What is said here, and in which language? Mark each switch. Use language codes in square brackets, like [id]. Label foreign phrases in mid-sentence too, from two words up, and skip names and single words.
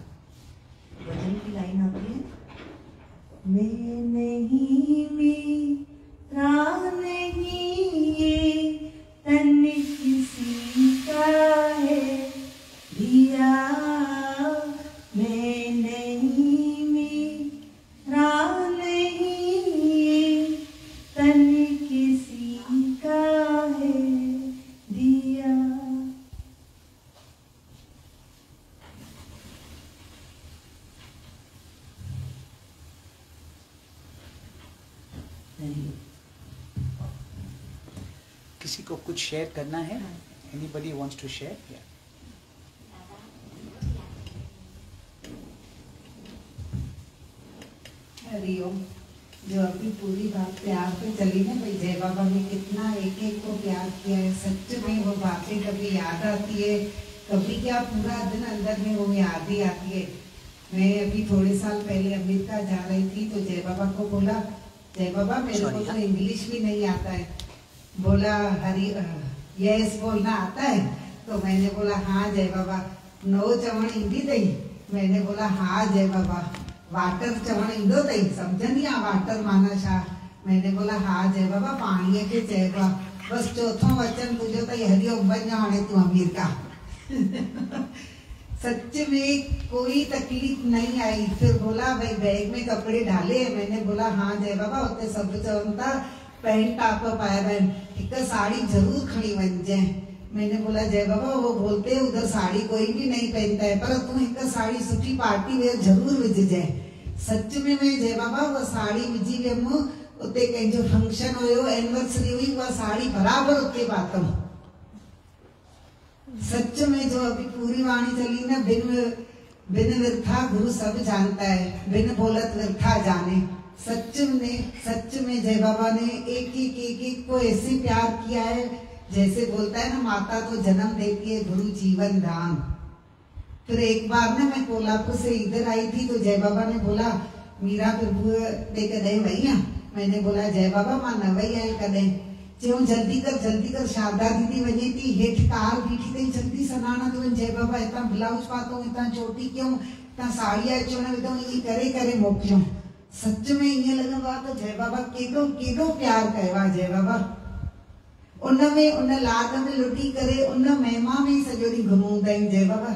[hi] भजन की लाइन आती है, मैं नहीं मेरा नहीं ये तन किसी का है दिया, मैं नहीं मेरा नहीं ये तन किसी का है दिया। किसी को कुछ शेयर करना है? [en] Anybody wants to share? Yeah. [hi] हरिओम। जो अभी पूरी बात प्यार पे चली ना भाई, जय बाबा ने कितना एक एक को प्यार किया है। सच में वो बातें कभी याद आती है, कभी क्या पूरा दिन अंदर में वो याद ही आती है। मैं अभी थोड़े साल पहले अमेरिका जा रही थी, तो जय बाबा को बोला, जय बाबा मेरे को तो इंग्लिश भी नहीं आता है। बोला हरी यस बोलना आता है? तो मैंने बोला हाँ जय बाबा। [sd] नो चवण ईंदी अथई? [hi] मैंने बोला हाँ जय बाबा। [sd] वाटर चवण ईंदो अथई? समझंदी आ वाटर माना छा? [hi] मैंने बोला हाँ जय बाबा। [sd] पाणीअ खे चइबो आहे। बस चौथों वचन तुझो अथई हरिओम वञ हाणे तूं अमेरिका। [hi] सच में कोई तकलीफ नहीं आई। फिर बोला भाई बैग में कपड़े डाले? मैंने बोला हाँ जय बाबा। [sd] उते सब चवनि था [en] pant top [sd] पाया बहन, एक साड़ी जरूर खड़ी वञजाए। [hi] मैंने बोला जय बाबा वो बोलते हैं उधर साड़ी कोई भी नहीं पहनता है, पर तू एक साड़ी सुठी [en] party wear [sd] जरूर विझजाए। [hi] सच में मैं जय बाबा वो साड़ी [sd] विझी वियमि। उते कंहिंजो फंक्शन हुयो, एनिवर्सरी हुई, उहा साड़ी बराबर उते पातम। [hi] सच में जो अभी पूरी वाणी चली ना, बिन विरथा गुरु सब जानता है, बिन बोलत विरथा जाने। सच में जय बाबा ने एक को ऐसे प्यार किया है, जैसे बोलता है ना माता तो जन्म देती है, गुरु जीवन दान। फिर एक बार ना मैं कोल्हापुर से इधर आई थी, तो जय बाबा ने बोला मीरा प्रभु [sd] दे कदे वही। [hi] मैंने बोला जय बाबा [sd] मां न वही आई कदे। चयो जल्दी कर शारदा दीदी वञे थी हेठि कार बीठी अथई जल्दी सनान थो वञ जय बाबा हितां ब्लाउज पातो हितां चोटी कयूं हितां साड़ी अचो न विधो ईअं करे करे मोकिलियो। सच में ईअं लॻंदो आहे त जय बाबा केॾो केॾो प्यार कयो आहे जय बाबा। उन में उन लाड में लुटी करे उन महिमा में सॼो ॾींहुं घुमंदा आहिनि जय बाबा।